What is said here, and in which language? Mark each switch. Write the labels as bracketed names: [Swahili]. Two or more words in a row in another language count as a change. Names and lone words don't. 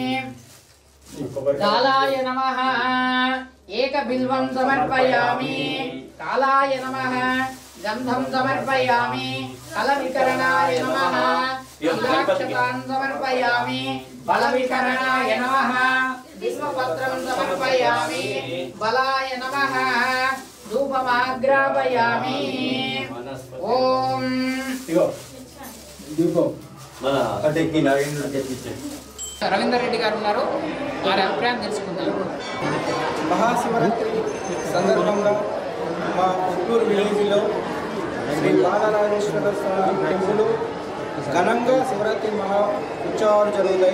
[Sanskrit] कालाय नमः एकबिल्वं समर्पयामि कालाय नमः गन्धं समर्पयामि कलविकरणाय नमः नीलाक्षतान् समर्पयामि बलविकरणाय नमः विष्णुपत्रं समर्पयामि बलाय नमः धूपमाग्रापयामि ॐ [Telugu] రవీందర్ రెడ్డి గారు ఉన్నారు వారి అభిప్రాయం తెలుసుకుందాం. మహాశివరాత్రి సందర్భంగా మా పుత్తూరు విలేజ్లో శ్రీ బాలరాజేశ్వర స్వామి టెంపుల్ ఘనంగా శివరాత్రి మహా ఉత్సవాలు జరుగుతాయి.